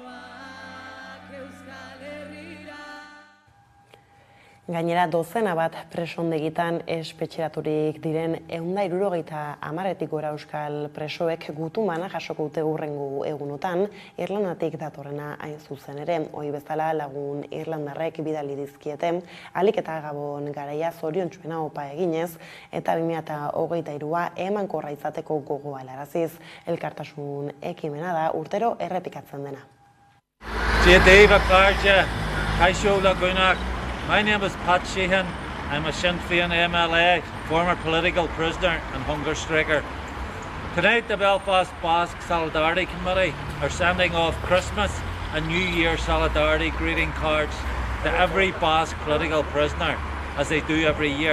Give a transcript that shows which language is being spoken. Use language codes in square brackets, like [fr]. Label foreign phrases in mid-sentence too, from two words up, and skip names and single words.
[eu] Gainera, dozena bat presondegitan espetxeraturik diren 170 gora euskal presoek gutumana jasoko dute hurrengo egunotan, Irlandatik datorrena hain zuzen ere. Ohi bezala lagun irlandarrek bidali dizkiete, ahalik eta Gabon garaia zoriontsuena opa eginez, eta 2023a emankorra izateko gogoa helaraziz. Elkartasun ekimena da urtero errepikatzen dena. [en] My name is Pat Sheehan. I'm a Sinn Féin MLA, former political prisoner and hunger striker. Tonight the Belfast Basque Solidarity Committee are sending off Christmas and New Year solidarity greeting cards to every Basque political prisoner, as they do every year.